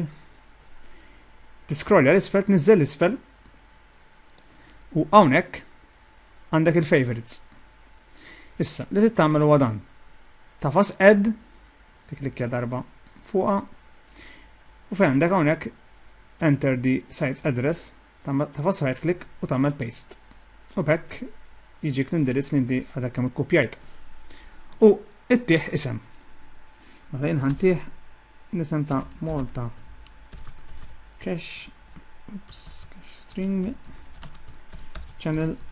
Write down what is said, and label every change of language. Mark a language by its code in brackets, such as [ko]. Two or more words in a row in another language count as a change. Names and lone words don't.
[mt] Tiscrollja l-isfel, tniżżel l-isfel u hawnhekk għandek il-favorites. Issa, li tittamel huwa dan. Tafas add, tiklikja darba fuqha, u fejn għandek hawnhekk [en] enter the site's address, [mt] tafas [en] right click [mt] u tagħmel paste. U bekk jiġik l-indirizz li inti għadek kemm ikkupjajt. U ittieħ isem. Mela jien ħantih l-isem ta' Malta Cache String channel.